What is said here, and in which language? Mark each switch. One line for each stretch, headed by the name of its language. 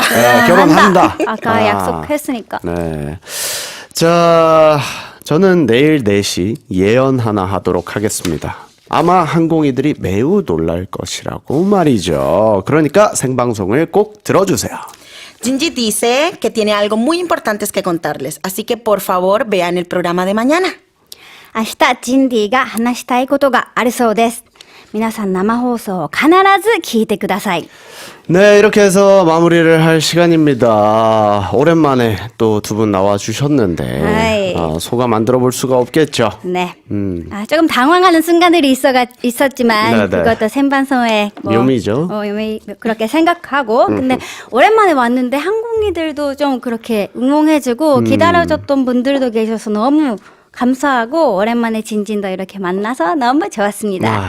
Korean: 네, 결혼한다. 아까 약속했으니까. 네. 자, 저는 내일 4시 예언 하나 하도록 하겠습니다. 아마 항공이들이 매우 놀랄 것이라고 말이죠. 그러니까 생방송을 꼭 들어주세요.
Spanish: Gingy dice que tiene algo muy importante que contarles, así que por favor vean el programa de mañana.
Japanese: 明日ジンディが話したいことがあるそうです。皆さん生放送を必ず聞いてください。
Korean: 네, 이렇게 해서 마무리를 할 시간입니다. 오랜만에 또 두 분 나와주셨는데 아이. 소감 안 들어볼 수가 없겠죠. 네. 조금 당황하는 순간들이 있었지만 네네. 그것도 생방송의 묘미죠. 묘미 그렇게 생각하고 근데 오랜만에 왔는데 한국인들도 좀 그렇게 응원해주고 기다려줬던 분들도 계셔서 너무 감사하고 오랜만에 진진도 이렇게 만나서 너무 좋았습니다.